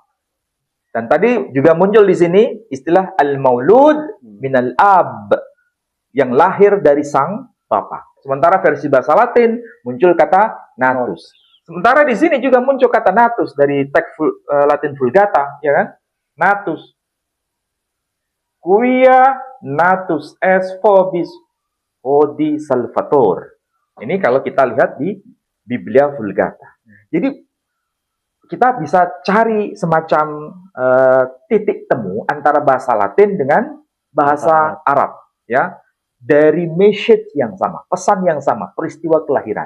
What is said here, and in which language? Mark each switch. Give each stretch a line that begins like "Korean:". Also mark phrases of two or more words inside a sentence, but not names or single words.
Indonesian: Dan tadi juga muncul di sini istilah
Arabic: al-maulud minal ab,
Indonesian: yang lahir dari sang bapa. Sementara versi bahasa Latin muncul kata natus. Sementara di sini juga muncul kata natus dari teks Latin Vulgata, ya kan? Natus.
Latin: Quia natus es vobis hodi salvator.
Indonesian: Ini kalau kita lihat di Biblia Vulgata. Jadi kita bisa cari semacam titik temu antara bahasa Latin dengan bahasa Arab, ya. Dari message yang sama, pesan yang sama, peristiwa kelahiran.